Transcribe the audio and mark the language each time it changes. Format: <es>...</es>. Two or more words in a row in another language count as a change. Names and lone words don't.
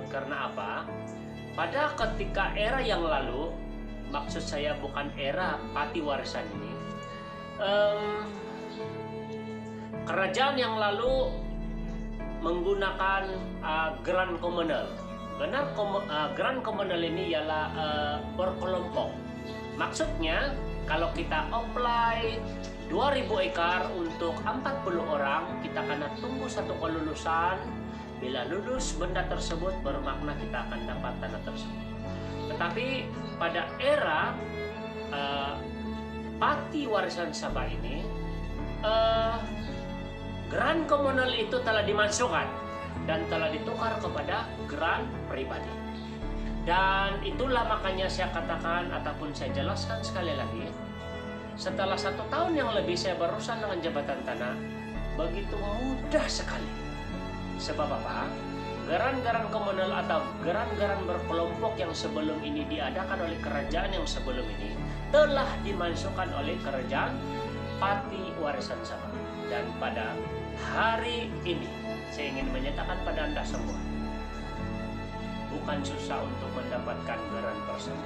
<ms>Karena apa? Pada ketika era yang lalu, maksud saya bukan era Pati Warisan ini, kerajaan yang lalu menggunakan garan komunal. Garan komunal ini ialah berkelompok. Maksudnya kalau kita apply 2000 ekar untuk 40 orang, kita akan tunggu satu kelulusan. Bila lulus benda tersebut, bermakna kita akan dapat tanah tersebut. Tetapi pada era Pati Warisan Sabah ini, garan komunal itu telah dimasukkan dan telah ditukar kepada garan pribadi. Dan itulah makanya saya katakan ataupun saya jelaskan sekali lagi, setelah 1 tahun yang lebih saya berurusan dengan Jabatan Tanah, begitu mudah sekali. Sebab apa? Garan-garan komunal atau garan-garan berkelompok yang sebelum ini diadakan oleh kerajaan yang sebelum ini telah dimasukkan oleh kerajaan Pati Warisan Sabah. Dan pada hari ini saya ingin menyatakan pada Anda semua, bukan susah untuk mendapatkan garan tersebut.</ms>